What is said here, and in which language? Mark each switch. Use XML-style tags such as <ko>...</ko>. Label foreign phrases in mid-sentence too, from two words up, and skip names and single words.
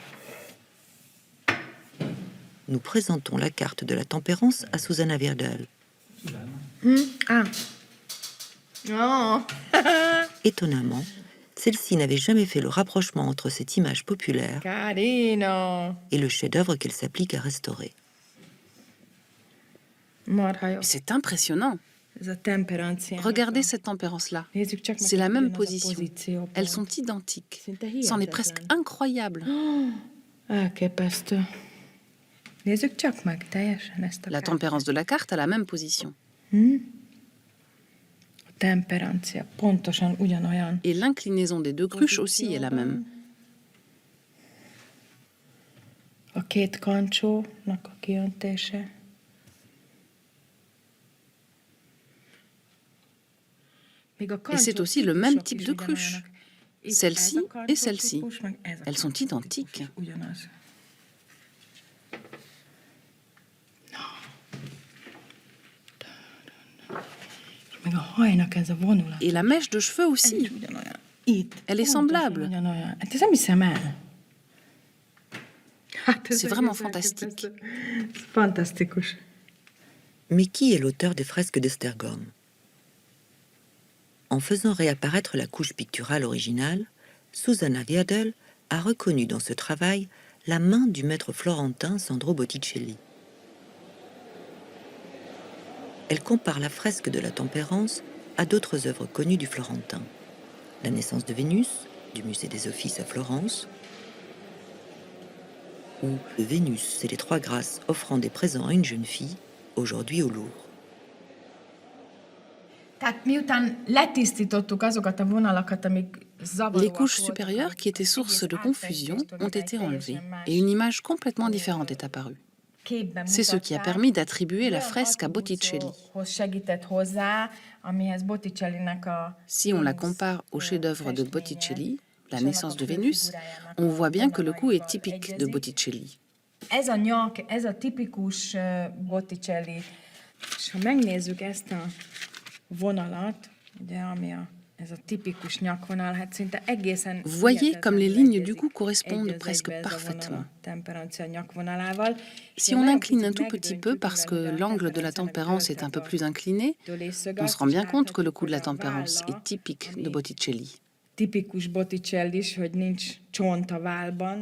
<fr>Nous présentons la carte de la tempérance à Susanna Virdal. Oh. Étonnamment, celle-ci n'avait jamais fait le rapprochement entre cette image populaire Carino. et le chef-d'œuvre qu'elle s'applique à restaurer.</fr> <hu>Marha jó.</hu> <fr>C'est impressionnant.</fr> <hu>Ez a temperancia.</hu> <fr>Regardez cette tempérance-là.</fr> <hu>Nézzük csak meg,</hu> <fr>C'est la</fr> <hu>hogy</hu> <fr>même</fr> <hu>ugyanaz a</hu> <fr>position.</fr> <hu>pozíciópont.</hu> <fr>Elles sont identiques.</fr> <hu>Szinte</hu> <fr>C'en est</fr> <hu>hihetetlen.</hu> <fr>presque incroyable.</fr> <hu>Elképesztő. Nézzük csak meg teljesen ezt a</hu> <fr>La tempérance de la carte a la même position.</fr> <hu>A temperancia pontosan ugyanolyan.</hu> <fr>Et l'inclinaison des deux cruches aussi est la même.</fr> <hu>A két kancsónak a kiöntése.</hu> <fr>Et c'est aussi le même type de cruche. Celle-ci et celle-ci. Elles sont identiques.</fr> <hu>Meg a hajnak ez a vonulat.</hu> <fr>Et la mèche de cheveux aussi.</fr> <hu>Ugyanolyan. Itt.</hu> <fr>Elle est</fr> <hu>Pontosan</hu> <fr>semblable.</fr> <hu>Ugyanolyan. Hát ez nem hiszem el. Hát ez</hu> <fr>C'est vraiment</fr> <hu>egész</hu> <fr>fantastique.</fr> <hu>elképesztő. Ez fantasztikus.</hu> <fr>Mais qui est l'auteur des fresques d'Esztergom? En faisant réapparaître la couche picturale originale, Susanna Virdal a reconnu dans ce travail la main du maître florentin Sandro Botticelli. Elle compare la fresque de la Tempérance à d'autres œuvres connues du Florentin. La naissance de Vénus, du musée des Offices à Florence, ou le Vénus et les trois grâces offrant des présents à une jeune fille, aujourd'hui au Louvre.</fr> <hu>Tehát miután letisztítottuk azokat a vonalakat, amik zavaróak</hu> <fr>Les couches</fr> <hu>voltak,</hu> <fr>supérieures qui étaient</fr> <hu>az</hu> <fr>source de</fr> <hu>egész</hu> <fr>confusion</fr> <hu>átfestést,</hu> <fr>ont</fr> <hu>hogy</hu> <fr>été</fr> <hu>egy</hu> <fr>enlevées</fr> <hu>teljesen más</hu> <fr>et une image complètement différente est apparue.</fr> <hu>képben</hu> <fr>C'est ce qui a</fr> <hu>mutatták.</hu> <fr>permis d'attribuer la</fr> <hu>Olyan</hu> <fr>fresque à Botticelli.</fr> <hu>attribúcióhoz segített hozzá, amihez Botticellinek a</hu> <fr>Si on la compare au chef-d'œuvre de Botticelli, La naissance de Vénus, on voit bien que le coup est typique de Botticelli.</fr> <hu>Ez a nyak, ez a tipikus Botticelli. És ha megnézzük ezt a vonalat, ugye, ami ez a tipikus nyakvonal, hát szinte egészen...</hu> <fr>Vous voyez comme les lignes du cou correspondent presque parfaitement. Si on incline un tout petit peu parce que l'angle de la tempérance est un peu plus incliné, on se rend bien compte que le coup de la tempérance est typique de Botticelli.</fr> <hu>Tipikus Botticelli, hogy nincs csont a válban.</hu>